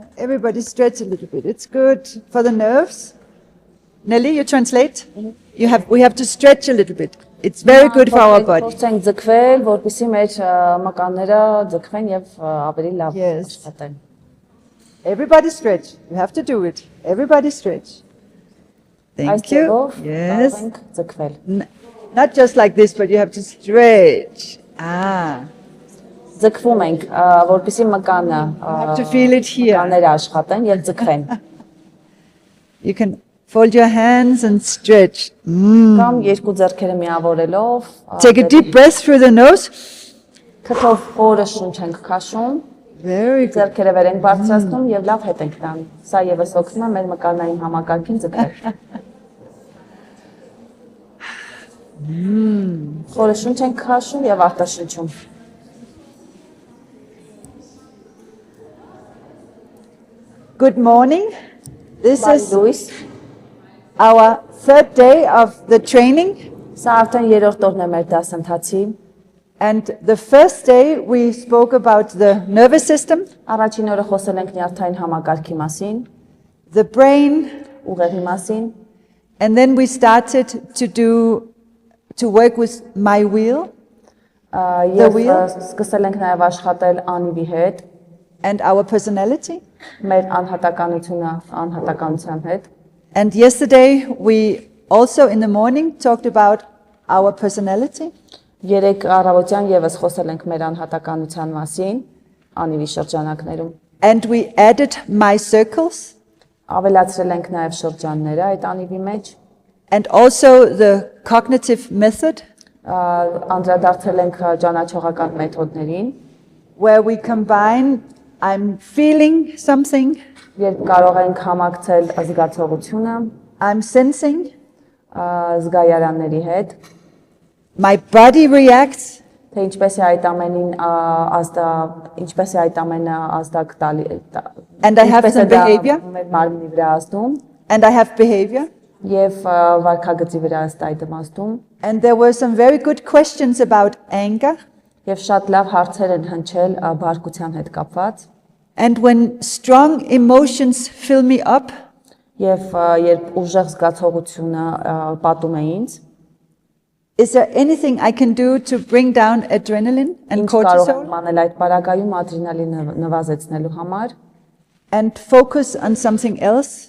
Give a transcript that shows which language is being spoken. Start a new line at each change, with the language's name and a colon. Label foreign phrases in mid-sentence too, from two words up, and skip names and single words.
English: Everybody stretch a little bit. It's good for the nerves. Nelly, you translate? We have to stretch a little bit. It's very good for our body.
Armenian: Փորձենք ձգվել, որպեսզի մեր մկանները ձգվեն եւ ավելի լավ աշխատեն։
English: Everybody stretch. You have to do it. Everybody stretch. Thank you. Yes. Not just like this, but you have to stretch.
Armenian: Ձգվում ենք, որպեսզի մկանը
English: have to feel it here.
Armenian: Մկանները աշխատեն եւ ձգվեն։
English: You can fold your hands and stretch.
Armenian: Կամ երկու ձեռքերը միավորելով
English: Take a deep breath through the nose.
Armenian: Քթով խորը շունչ ենք քաշում։
English: Very good.
Armenian: Ձեռքերը վեր ենք բարձրացնում եւ լավ հետ ենք տանում։ Սա եւս օգնում է մեր մկանային համակարգին ձգել։ Խորը շունչ ենք քաշում եւ արտաշնչում։
English: Good morning. This is
Armenian: Լույս,
English: our third day of the training.
Armenian: սա արդեն երրորդ օրն է մեր դասընթացի։
English: And the first day we spoke about the nervous system,
Armenian: Առաջին օրը խոսել ենք նյարդային համակարգի մասին,
English: the brain,
Armenian: ուղեղի մասին,
English: and then we started to work with my will
Armenian: եւ սկսել ենք նաեւ աշխատել անիվի հետ,
English: and our personality.
Armenian: մեր անհատականության հետ։
English: And yesterday we also in the morning talked about our personality.
Armenian: Երեք առավոտյան եւս խոսել ենք մեր անհատականության մասին, անիվի շրջանակներում։
English: And we added my circles
Armenian: Ավելացրել ենք նաեւ շրջանները այդ անիվի մեջ,
English: and also the cognitive method
Armenian: անդրադարձել ենք ճանաչողական մեթոդներին,
English: where we combine I'm feeling something,
Armenian: երբ կարող ենք համակցել զգացողությունը,
English: I'm sensing,
Armenian: զգայարանների հետ,
English: my body reacts,
Armenian: թե ինչպես է այդ ամենը ազդակ տալի,
English: and I have some behavior,
Armenian: մեր մարմնի վրա ազդում,
English: and I have behavior.
Armenian: եւ վարքագծի վրա ըստ այդ իմաստում,
English: And there were some very good questions about anger.
Armenian: եւ շատ լավ հարցեր են հնչել բարկության հետ կապված,
English: And when strong emotions fill me up,
Armenian: եւ երբ ուժեղ զգացողությունը պատում է ինձ,
English: is there anything I can do to bring down adrenaline and
Armenian: ինչ կարող եմ cortisol անել այդ պարագայում ադրենալինը նվազեցնելու համար,
English: and focus on something else?